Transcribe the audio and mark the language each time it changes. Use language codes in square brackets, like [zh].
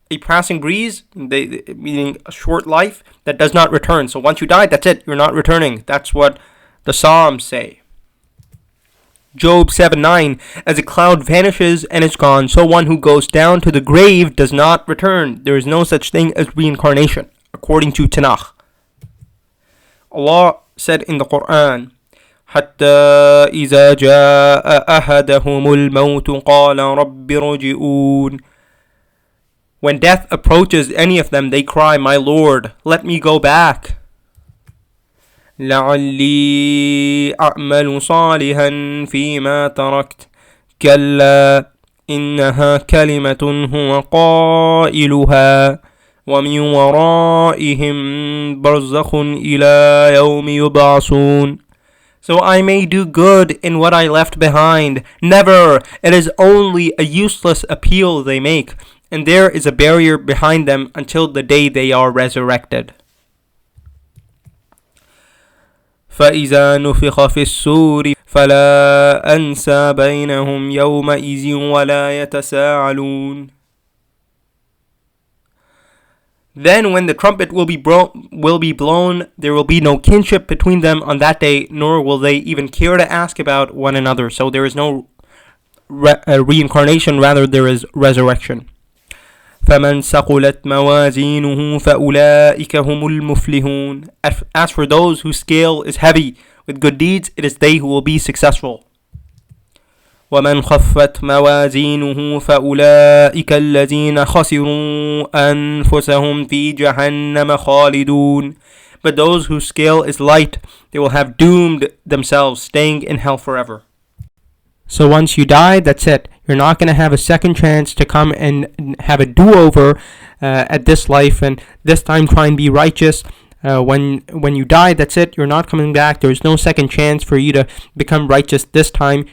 [en] a passing breeze, meaning a short life that does not return. So once you die, that's it. You're not returning. That's what the Psalms say. Job 7:9, as a cloud vanishes and is gone, so one who goes down to the grave does not return. There is no such thing as reincarnation, according to Tanakh. Allah said in the Quran, [ar] حتى إذا جاء أحدهم الموت قال رب ارجعون. [en] When death approaches any of them, they cry, my Lord, let me go back. [ar] لعلي أعمل صالحا فيما تركت كلا إنها كلمة هو قائلها ومن ورائهم برزخ إلى يوم يبعثون. [en] So I may do good in what I left behind. Never! It is only a useless appeal they make, and there is a barrier behind them until the day they are resurrected. [ar] فإذا نفخ في الصور فلا أنسى بينهم يومئذ ولا يتساءلون. [en] Then when the trumpet will be blown, there will be no kinship between them on that day, nor will they even care to ask about one another. So there is no reincarnation, rather there is resurrection. [ar] فَمَنْ ثَقُلَتْ مَوَازِينُهُ فَأُولَئِكَ هُمُ الْمُفْلِحُونَ. [en] As for those whose scale is heavy with good deeds, it is they who will be successful. [ar] ومن خفت موازينه فأولئك الذين خسروا أنفسهم في جهنم خالدون. [en] But those whose scale is light, they will have doomed themselves, staying in hell forever. So once you die, that's it. You're not going to have a second chance to come and have a do-over at this life, and this time try and be righteous. When you die, that's it. You're not coming back. There's no second chance for you to become righteous this time.